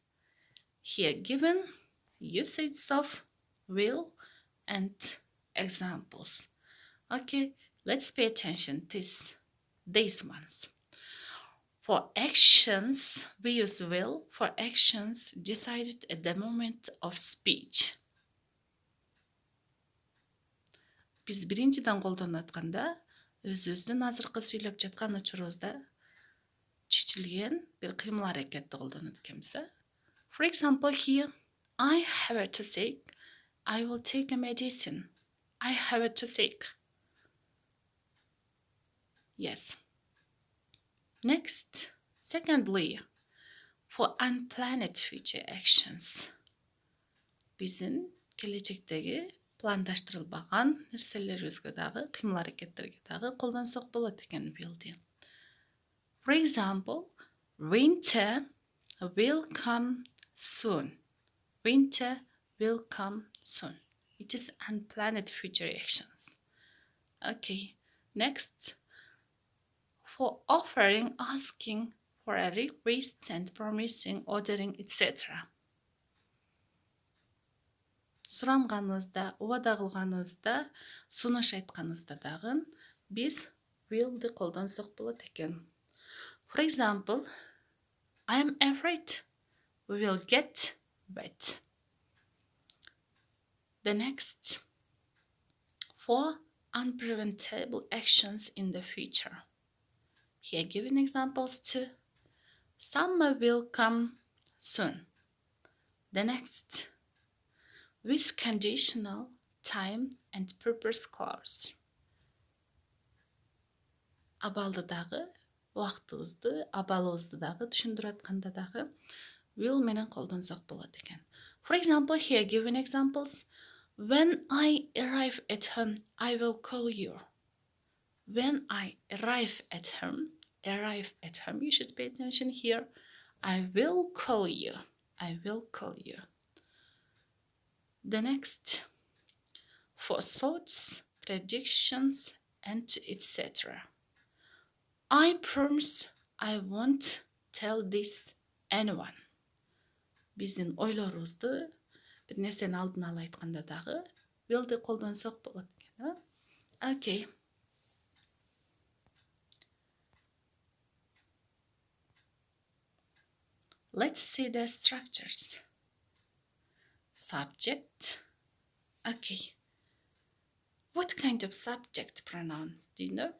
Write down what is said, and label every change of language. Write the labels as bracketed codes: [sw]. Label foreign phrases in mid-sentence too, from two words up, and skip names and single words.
[en] Here given usage of will and examples. Okay, let's pay attention to these ones. For actions, we use will for actions decided at the moment of speech. [ky] Biz биринчиден колдонуп атканда өзүбүздүн азыркы сүйлөп жаткан учурубузда чечилген бир кыймыл аракетти колдонот экенбиз. [en] For example, here, I have a toothache. I will take a medicine. I have a toothache. Yes. Next, secondly, for unplanned future actions. [ky] Биздин келечектеги пландаштырылбаган нерселерибизге дагы, кыймыл аракеттерге дагы колдонсок болот экен will'ди. [en] For example, winter will come soon. Winter will come soon. It is unplanned future actions. Okay, next, for offering, asking for a request and promising, ordering, etc. [ky] суранганыбызда, убада кылганыбызда, сунуш айтканыбызда дагы биз will'ди колдонсок болот экен. [en] For example, I'm afraid we will get wet. The next, for unpreventable actions in the future. Here given examples too. Summer will come soon. The next, with conditional time and purpose clause. [ky] Абалды дагы, убактыбызды, абалыбызды дагы түшүндүрүп атканда дагы will менен колдонсок болот экен. [en] For example, here given examples. When I arrive at home, I will call you. When I arrive at home, you should pay attention here. I will call you. I will call you. The next, for thoughts, predictions, and etc. I promise I won't tell this anyone. [ky] Биздин ойлорубузду бир нерсени алдын ала айтканда дагы will'ди колдонсок болот экен. [en] Okay. Let's see the structures. Subject. Okay. What kind of subject pronouns do you know?